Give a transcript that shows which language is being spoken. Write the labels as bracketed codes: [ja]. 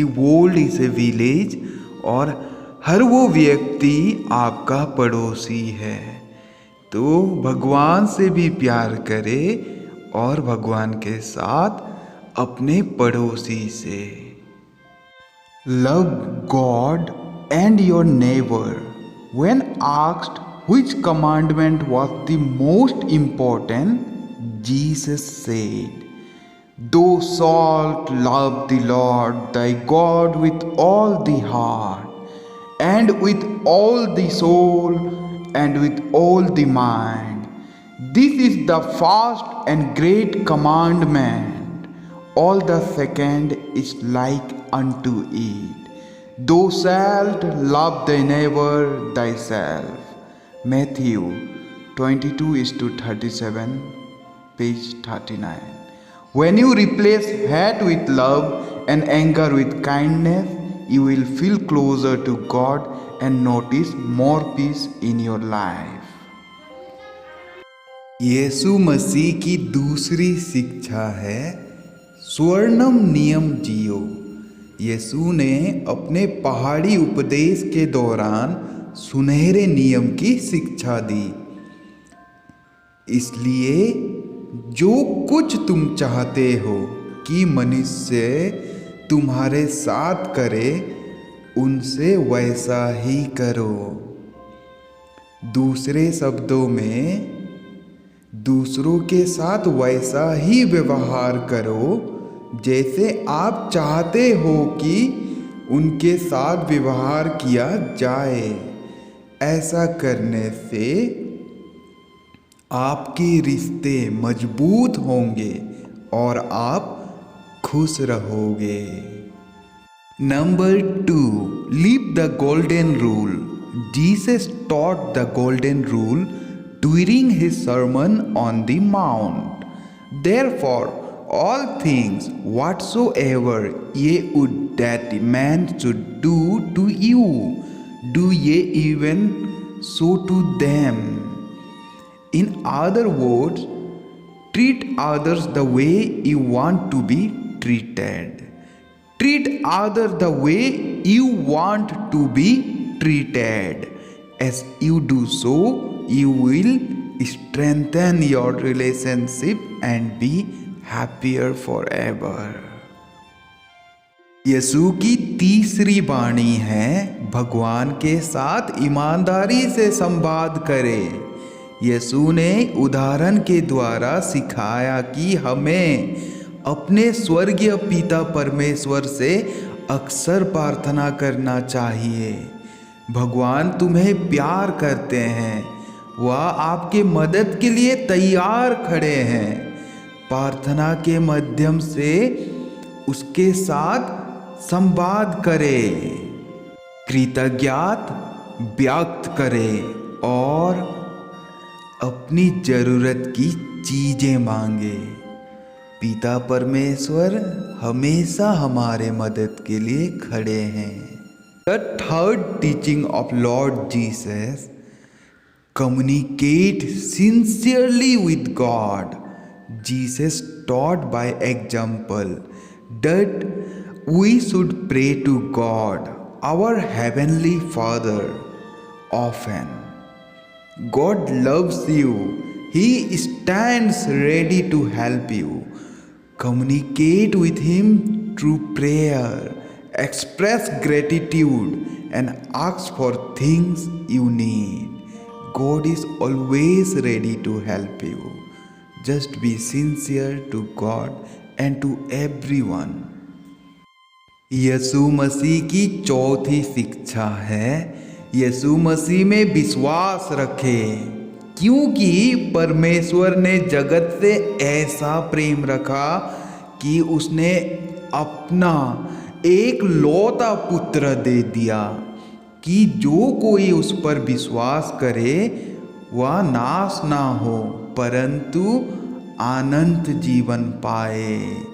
[en] the world is a village [hi] और हर वो व्यक्ति आपका पड़ोसी है। तो भगवान से भी प्यार करें और भगवान के साथ अपने पड़ोसी से। [en] Love God and your neighbour. When asked which commandment was the most important, Jesus said, Thou shalt love the Lord thy God with all the heart, and with all the soul, and with all the mind. This is the first and great commandment. All the second is like unto it. Thou shalt love thy neighbor thyself. Matthew 22:37, page 39. When you replace hate with love and anger with kindness, you will feel closer to God and notice more peace in your life. [hi] यीशु मसीह की दूसरी शिक्षा है स्वर्णम नियम जियो। यीशु ने अपने पहाड़ी उपदेश के दौरान सुनहरे नियम की शिक्षा दी। इसलिए जो कुछ तुम चाहते हो कि मनुष्य तुम्हारे साथ करे, उनसे वैसा ही करो। दूसरे शब्दों में, दूसरों के साथ वैसा ही व्यवहार करो जैसे आप चाहते हो कि उनके साथ व्यवहार किया जाए। ऐसा करने से आपके रिश्ते मजबूत होंगे और आप खुश रहोगे। [en] Number 2, live the golden rule. Jesus taught the golden rule during his sermon on the mount. Therefore, all things whatsoever ye would that man should do to you, do ye even so to them. In other words, treat others the way you want to be treated. Treat others the way you want to be treated. As you do so, you will strengthen your relationship and be happier forever. [hi] यीशु की तीसरी वाणी है भगवान के साथ ईमानदारी से संवाद करें। यीशु ने उदाहरण के द्वारा सिखाया कि हमें अपने स्वर्गीय पिता परमेश्वर से अक्सर प्रार्थना करना चाहिए। भगवान तुम्हें प्यार करते हैं, वह आपके मदद के लिए तैयार खड़े हैं। प्रार्थना के माध्यम से उसके साथ संवाद करें, कृतज्ञता व्यक्त करें और अपनी जरूरत की चीजें मांगे। पिता परमेश्वर हमेशा हमारे मदद के लिए खड़े हैं। [en] The third teaching of Lord Jesus, communicate sincerely with God. Jesus taught by example that we should pray to God, our Heavenly Father, often. God loves you. He stands ready to help you. Communicate with Him through prayer, express gratitude, and ask for things you need. God is always ready to help you. Just be sincere to God and to everyone. [hi] यीशु मसीह की चौथी शिक्षा है, यीशु मसीह में विश्वास रखें, क्योंकि परमेश्वर ने जगत से ऐसा प्रेम रखा कि उसने अपना एक लौता पुत्र दे दिया कि जो कोई उस पर विश्वास करे वह नाश ना हो परंतु अनंत जीवन पाए।